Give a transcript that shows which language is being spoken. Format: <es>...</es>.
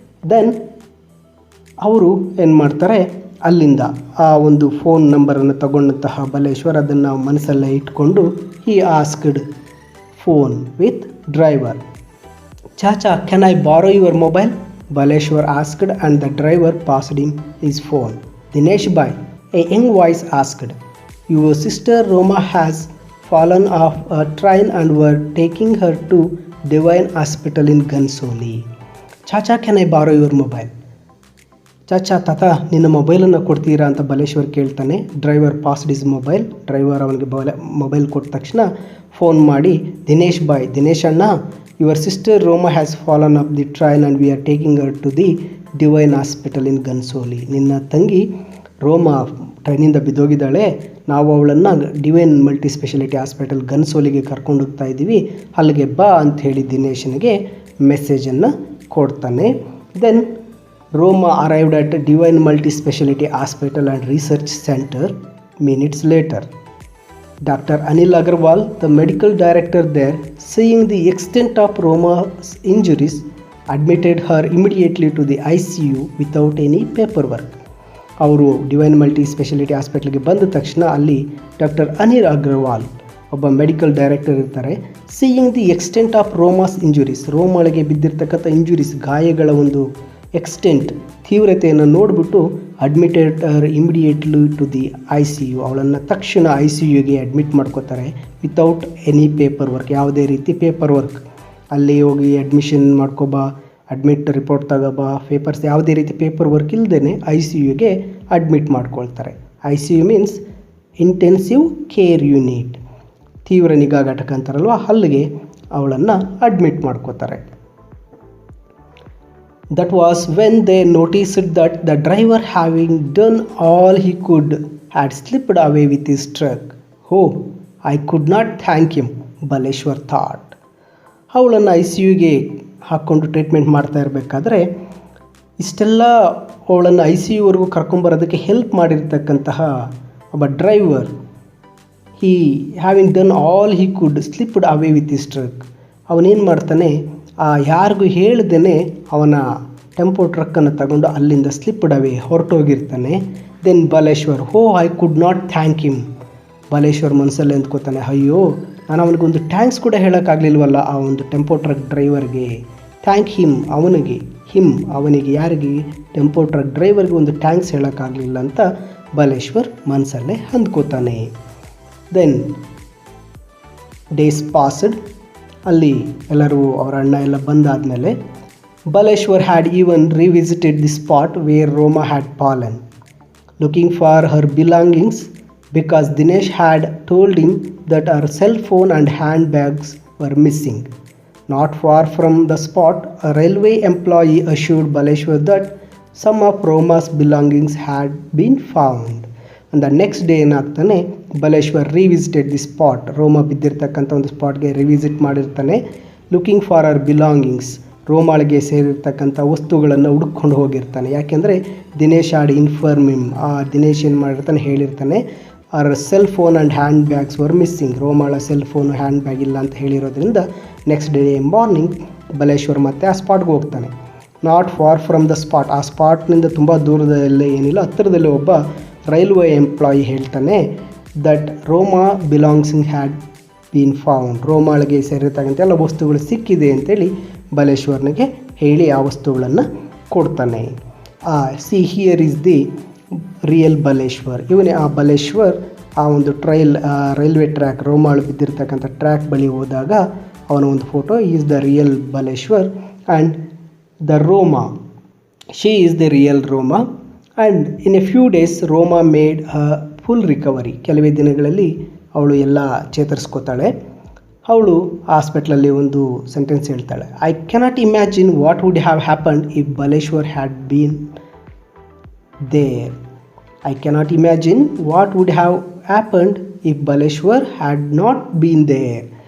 <en>then</en> <kn>ಅವರು ಏನು ಮಾಡ್ತಾರೆ, ಅಲ್ಲಿಂದ ಆ ಒಂದು ಫೋನ್ ನಂಬರನ್ನು ತಗೊಂಡಂತಹ ಬಲೇಶ್ವರ್ ಅದನ್ನು ಮನಸ್ಸಲ್ಲೇ ಇಟ್ಕೊಂಡು</kn> <en>He asked phone with driver, ಚಾಚಾ can I borrow your mobile, Baleshwar asked and the driver passed him his phone. Dinesh ಬಾಯ್, a young voice asked, your sister Roma has fallen off a train and were taking her to Divine Hospital in Gansoli. ಚಾಚಾ can I borrow your mobile,</en> <kn>Chacha ತಾತ ನಿನ್ನ ಮೊಬೈಲನ್ನು ಕೊಡ್ತೀರಾ ಅಂತ ಬಲೇಶ್ವರ್ ಕೇಳ್ತಾನೆ.</kn> <en>driver passed his mobile,</en> <kn>driver ಅವನಿಗೆ mobile ಕೊಟ್ಟ ತಕ್ಷಣ ಫೋನ್ ಮಾಡಿ,</kn> <en>ದಿನೇಶ್ ಬಾಯ್, ದಿನೇಶ್ ಅಣ್ಣ, your sister Roma has fallen off the train and we are taking her to the Divine Hospital in Ghansoli.</en> <kn>ನಿನ್ನ ತಂಗಿ ರೋಮಾ ಟ್ರೈನಿಂದ ಬಿದ್ದೋಗಿದ್ದಾಳೆ, ನಾವು ಅವಳನ್ನು ಡಿವೈನ್ ಮಲ್ಟಿ ಸ್ಪೆಷಾಲಿಟಿ ಹಾಸ್ಪಿಟಲ್ ಗನ್ಸೋಲಿಗೆ ಕರ್ಕೊಂಡು ಹೋಗ್ತಾ ಇದ್ದೀವಿ, ಅಲ್ಲಿಗೆ ಬಾ ಅಂತ ಹೇಳಿ ದಿನೇಶನಿಗೆ ಮೆಸೇಜನ್ನು ಕೊಡ್ತಾನೆ.</kn> <en>Then Roma arrived at Divine Multi Speciality Hospital and Research Centre minutes later. Dr. Anil Agarwal, the medical director there, seeing the extent of Roma's injuries, admitted her immediately to the ICU without any paperwork.</en> <kn>ಅವರು divine multi speciality ಹಾಸ್ಪಿಟ್ಲಿಗೆ ಬಂದ ತಕ್ಷಣ ಅಲ್ಲಿ doctor Anil Agarwal ಒಬ್ಬ medical director ಇರ್ತಾರೆ.</kn> <en>seeing the extent of Roma's injuries,</en> <kn>ರೋಮಾಳಿಗೆ ಬಿದ್ದಿರ್ತಕ್ಕಂಥ injuries, ಗಾಯಗಳ ಒಂದು extent, ತೀವ್ರತೆಯನ್ನು ನೋಡಿಬಿಟ್ಟು</kn> <en>admitted immediately to the ICU,</en> <kn>ಅವಳನ್ನು ತಕ್ಷಣ ICUಗೆ ಅಡ್ಮಿಟ್ ಮಾಡ್ಕೋತಾರೆ.</kn> <en>without any paper work,</en> <kn>ಯಾವುದೇ ರೀತಿ ಪೇಪರ್ ವರ್ಕ್, ಅಲ್ಲಿ ಹೋಗಿ ಅಡ್ಮಿಷನ್ ಮಾಡ್ಕೊಬಾ, ಅಡ್ಮಿಟ್ ರಿಪೋರ್ಟ್ ತಗೋಬಾ, ಪೇಪರ್ಸ್ ಯಾವುದೇ ರೀತಿ ಪೇಪರ್ ವರ್ಕ್ ಇಲ್ಲದೇ ICUಗೆ ಅಡ್ಮಿಟ್ ಮಾಡ್ಕೊಳ್ತಾರೆ.</kn> <en>ICU means intensive care unit,</en> <kn>ತೀವ್ರ ನಿಗಾ ಘಟಕ ಅಂತಾರಲ್ವ, ಅಲ್ಲಿಗೆ ಅವಳನ್ನು ಅಡ್ಮಿಟ್ ಮಾಡ್ಕೋತಾರೆ.</kn> <en>That was when they noticed that the driver, having done all he could, had slipped away with his truck. Oh, I could not thank him, Baleshwar thought.</en> <kn>ಅವಳನ್ನು ICUಗೆ ಹಾಕ್ಕೊಂಡು treatment ಮಾಡ್ತಾ ಇರಬೇಕಾದ್ರೆ ಇಷ್ಟೆಲ್ಲ ಅವಳನ್ನು ICUವರೆಗೂ ಕರ್ಕೊಂಬರೋದಕ್ಕೆ ಹೆಲ್ಪ್ ಮಾಡಿರ್ತಕ್ಕಂತಹ ಒಬ್ಬ driver,</kn> <en>he having done all he could slipped away with his truck,</en> <kn>ಅವನೇನು ಮಾಡ್ತಾನೆ, ಯಾರಿಗೂ ಹೇಳ್ದೇ ಅವನ ಟೆಂಪೋ ಟ್ರಕ್ಕನ್ನು ತಗೊಂಡು ಅಲ್ಲಿಂದ ಸ್ಲಿಪ್ಡ್ ಅವೇ ಹೊರಟೋಗಿರ್ತಾನೆ. ದೆನ್ ಬಲೇಶ್ವರ್,</kn> <en>oh I could not thank him,</en> <kn>Baleshwar ಮನಸ್ಸಲ್ಲಿ ಅಂದ್ಕೋತಾನೆ, ಅಯ್ಯೋ ನಾನು ಅವನಿಗೊಂದು ಥ್ಯಾಂಕ್ಸ್ ಕೂಡ ಹೇಳೋಕ್ಕಾಗಲಿಲ್ವಲ್ಲ ಆ ಒಂದು ಟೆಂಪೋ ಟ್ರಕ್ ಡ್ರೈವರ್ಗೆ. ಥ್ಯಾಂಕ್ ಹಿಮ್, ಅವನಿಗೆ ಯಾರಿಗೆ, ಟೆಂಪೋ ಟ್ರಕ್ ಡ್ರೈವರ್ಗೆ ಒಂದು ಥ್ಯಾಂಕ್ಸ್ ಹೇಳೋಕ್ಕಾಗಲಿಲ್ಲ ಅಂತ ಬಲೇಶ್ವರ್ ಮನಸ್ಸಲ್ಲೇ ಅಂದ್ಕೋತಾನೆ.</kn> <en>then days passed,</en> <kn>ಅಲ್ಲಿ ಎಲ್ಲರೂ ಅವರ ಅಣ್ಣ ಎಲ್ಲ ಬಂದಾದಮೇಲೆ</kn> <en>Baleshwar had even revisited the spot where Roma had fallen, looking for her belongings because Dinesh had told him that her cell phone and handbags were missing. Not far from the spot, a railway employee assured Baleshwar that some of Roma's belongings had been found. And the next day</en> <kn>ಏನಾಗ್ತಾನೆ, Baleshwar</kn> <en>revisited the spot,</en> <kn>ರೋಮಾ ಬಿದ್ದಿರ್ತಕ್ಕಂಥ ಒಂದು ಸ್ಪಾಟ್ಗೆ revisit ಮಾಡಿರ್ತಾನೆ.</kn> <en>looking for her belongings,</en> <kn>ರೋಮಾಳಿಗೆ ಸೇರಿರ್ತಕ್ಕಂಥ ವಸ್ತುಗಳನ್ನು ಹುಡುಕೊಂಡು ಹೋಗಿರ್ತಾನೆ. ಯಾಕೆಂದರೆ Dinesh</kn> <en>had informed him,</en> <kn>ಆ ದಿನೇಶ್ ಏನು ಮಾಡಿರ್ತಾನೆ, ಹೇಳಿರ್ತಾನೆ ಅವರ</kn> <en>cell phone and hand bags were missing,</en> <kn>ರೋಮಾಳ cell phone hand bag ಇಲ್ಲ ಅಂತ ಹೇಳಿರೋದ್ರಿಂದ</kn> <en>next day morning</en> <kn>ಬಲೇಶ್ವರ್ ಮತ್ತೆ ಆ ಸ್ಪಾಟ್ಗೆ ಹೋಗ್ತಾನೆ.</kn> <en>not far from the spot,</en> <kn>ಆ ಸ್ಪಾಟ್ನಿಂದ ತುಂಬ ದೂರದಲ್ಲೇ ಏನಿಲ್ಲ, ಹತ್ತಿರದಲ್ಲೇ ಒಬ್ಬ ರೈಲ್ವೆ ಎಂಪ್ಲಾಯಿ ಹೇಳ್ತಾನೆ</kn> <en>that Roma belongings had been found,</en> <kn>ರೋಮಾಳಿಗೆ ಸೇರಿರ್ತಕ್ಕಂಥ ಎಲ್ಲ ವಸ್ತುಗಳು ಸಿಕ್ಕಿದೆ ಅಂತೇಳಿ ಬಲೇಶ್ವರ್ನಿಗೆ ಹೇಳಿ ಆ ವಸ್ತುಗಳನ್ನು ಕೊಡ್ತಾನೆ.</kn> <en>see here is the real Baleshwar,</en> <kn>ಇವನೇ ಆ ಬಲೇಶ್ವರ್. ಆ ಒಂದು ರೈಲ್ವೆ ಟ್ರ್ಯಾಕ್, ರೋಮಾಳು ಬಿದ್ದಿರ್ತಕ್ಕಂಥ ಟ್ರ್ಯಾಕ್ ಬಳಿ ಹೋದಾಗ ಅವನ ಒಂದು photo,</kn> <en>Is the real Baleshwar. And the Roma. She is the real Roma, and in a few days Roma made a full recovery.</en> <kn>ಕೆಲವೇ ದಿನಗಳಲ್ಲಿ ಅವಳು ಎಲ್ಲ ಚೇತರಿಸ್ಕೋತಾಳೆ. ಅವಳು ಹಾಸ್ಪಿಟ್ಲಲ್ಲಿ ಒಂದು ಸೆಂಟೆನ್ಸ್ ಹೇಳ್ತಾಳೆ,</kn> <en>I cannot imagine what would have happened if Baleshwar had been there. I cannot imagine what would have happened if Baleshwar had not been there.</en>